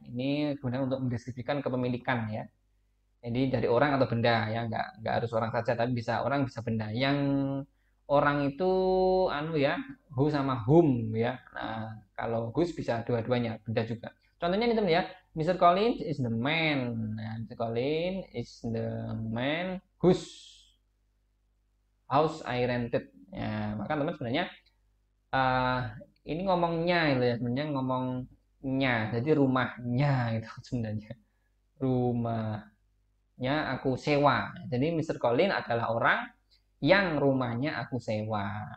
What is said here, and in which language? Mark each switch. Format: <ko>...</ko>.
<id>Ini kemudian untuk mendeskripsikan kepemilikan ya. Jadi dari orang atau benda ya, nggak harus orang saja, tapi bisa orang bisa benda. Yang orang itu anu ya, who sama whom ya. Nah, kalau whose bisa dua-duanya, benda juga. Contohnya ini teman ya, Mr.</id> <en>Collins is the man. Nah, Mr. Collins is the man whose house I rented.</en> <id>Ya, maka teman sebenarnya uh, ini ngomongnya itu ya, sebenarnya ngomongnya. Jadi rumahnya itu sebenarnya. Rumahnya aku sewa. Jadi Mr. Collins adalah orang yang rumahnya aku sewa.</id>